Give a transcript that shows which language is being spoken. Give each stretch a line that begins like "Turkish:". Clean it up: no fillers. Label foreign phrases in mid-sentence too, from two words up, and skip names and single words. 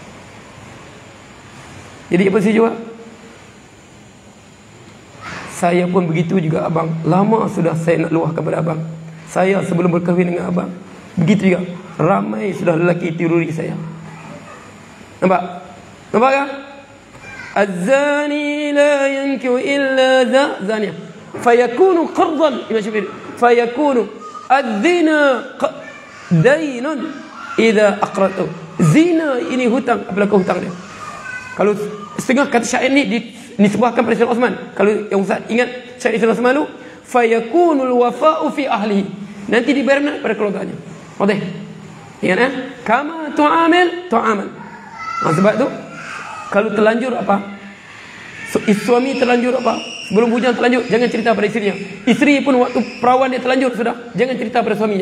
Malay: Jadi apa saya jawab? Saya pun begitu juga abang. Lama sudah saya nak luah kepada abang. Saya sebelum berkahwin dengan abang, begitu juga. Ramai sudah lelaki tiruri saya. Nampak kan?
Arabic: الزاني لا ينكح إلا زانية فيكون قرضا. Imam Syafi'i, فيكون الزنا دين إذا أقرضته.
Malay: Zina ini hutang, apalagi hutang dia. Kalau setengah kata syair ni dinisbahkan pada Sayyidina Osman. Kalau yang Ustaz ingat syair Sayyidina Osman lu,
Arabic: فيكون الوفاء في أهله.
Malay: Nanti dibayar pada keluarganya. Okey. Ingat
Arabic: كما تعامل.
Malay: Sebab tu kalau terlanjur suami terlanjur sebelum bujang terlanjur, jangan cerita pada isterinya. Isteri pun waktu perawan dia terlanjur sudah, jangan cerita pada suaminya.